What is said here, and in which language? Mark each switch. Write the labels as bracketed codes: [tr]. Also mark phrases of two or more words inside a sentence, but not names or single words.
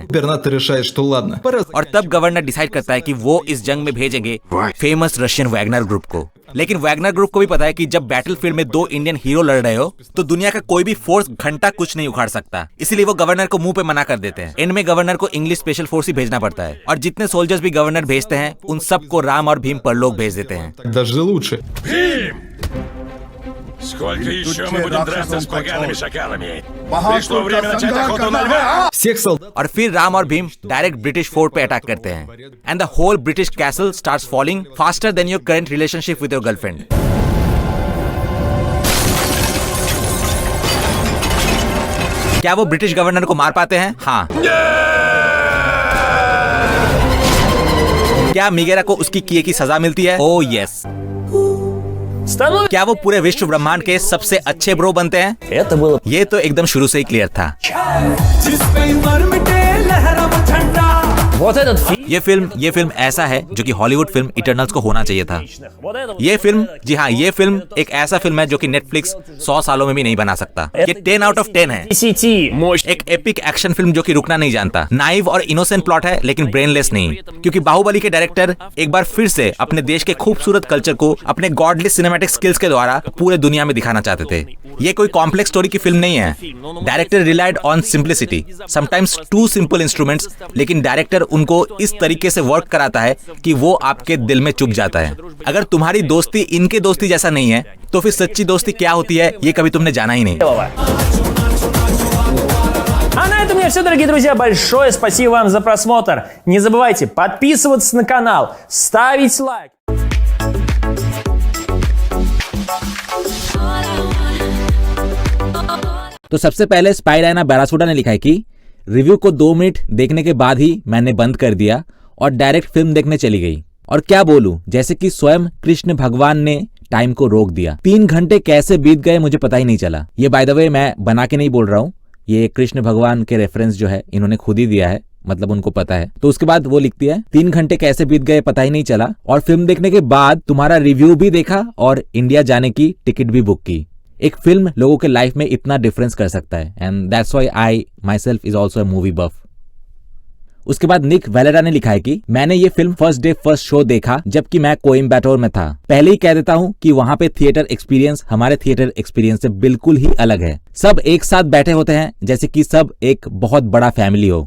[ru] गवर्नर решает, что ладно. [hi] और तब गवर्नर डिसाइड करता है कि वो इस जंग में भेजेंगे [en] famous Russian [hi] वैगनर ग्रुप को। लेकिन वैगनर ग्रुप को भी पता है कि जब बैटलफील्ड में 2 [en] Indian hero [hi] लड़ रहे हो तो दुनिया का कोई भी फोर्स घंटा कुछ नहीं उखाड़ सकता, इसीलिए वो गवर्नर को मुंह पे मना कर देते हैं। एंड में गवर्नर को [en] English special force [hi] ही भेजना पड़ता है और जितने सोल्जर्स भी गवर्नर भेजते हैं उन सबको राम और भीम परलोक भेज देते हैं। [ru] Даже लучше. Сколько еще мы будем драться с погаными шакалами? Пришло время начать охоту на льва! Всех солдат. [hi] और फिर राम और भीम [en] direct British fort [hi] पे अटैक करते हैं [en] and the whole British castle starts falling faster than your current relationship with your girlfriend. [hi] क्या वो ब्रिटिश गवर्नर को मार पाते हैं? हाँ। क्या मिगेरा को उसकी किए की सजा मिलती है? [en] Oh yes. [hi] क्या वो पूरे विश्व ब्रह्मांड के सबसे अच्छे ब्रो बनते हैं? [ru] Это было... [hi] ये तो एकदम शुरू से ही क्लियर था। [ru] Вот этот фильм... [hi] ये फिल्म ऐसा है जो कि हॉलीवुड फिल्म इटर्नल्स को होना चाहिए था। [ru] Вот это... [hi] ये फिल्म, जी हाँ, ये फिल्म एक ऐसा फिल्म है जो कि नेटफ्लिक्स 100 सालों में भी नहीं बना सकता। ये [en] 10 out of 10 [hi] है। [ru] 10 мощь. [hi] एक [en] epic action film [hi] जो कि रुकना नहीं जानता। नाइव और इनोसेंट प्लॉट है लेकिन ब्रेनलेस नहीं, क्योंकि बाहुबली के डायरेक्टर एक बार फिर से अपने देश के खूबसूरत कल्चर को अपने [en] godly cinematic skills [hi] के द्वारा पूरे दुनिया में दिखाना चाहते थे। ये कोई [en] complex story [hi] की फिल्म नहीं है। [en] director relied on simplicity, sometimes too simple instruments, [hi] लेकिन डायरेक्टर उनको इस तरीके से वर्क कराता है कि वो आपके दिल में चुभ जाता है। अगर तुम्हारी दोस्ती इनके दोस्ती जैसा नहीं है तो फिर सच्ची दोस्ती क्या होती है ये कभी तुमने जाना ही नहीं। [ru] А на этом у меня все, дорогие друзья. Большое спасибо вам за просмотр. Не забывайте подписываться на канал, ставить лайк. [hi] तो सबसे पहले स्पाइराना बारासोडा ने लिखा है कि रिव्यू को 2 मिनट देखने के बाद ही मैंने बंद कर दिया और डायरेक्ट फिल्म देखने चली गई। और क्या बोलूं, जैसे कि स्वयं कृष्ण भगवान ने टाइम को रोक दिया। 3 घंटे कैसे बीत गए मुझे पता ही नहीं चला। ये [en] by the way [hi] मैं बना के नहीं बोल रहा हूँ, ये कृष्ण भगवान के रेफरेंस जो है इन्होंने खुद ही दिया है, मतलब उनको पता है। तो उसके बाद वो लिखती है 3 घंटे कैसे बीत गए पता ही नहीं चला, और फिल्म देखने के बाद तुम्हारा रिव्यू भी देखा और इंडिया जाने की टिकट भी बुक की। एक फिल्म लोगों के लाइफ में इतना डिफरेंस कर सकता है, [en] and that's why I myself is also a movie buff. [hi] उसके बाद निक वेलेरा ने लिखा है कि मैंने ये फिल्म [en] first day first show [hi] देखा जबकि मैं कोइम्बटोर में था। पहले ही कह देता हूँ कि वहाँ पे [en] theatre experience [hi] हमारे [en] theatre experience [hi] से बिल्कुल ही अलग है। सब एक साथ बैठे होते हैं जैसे कि सब एक बहुत बड़ा फैमिली हो।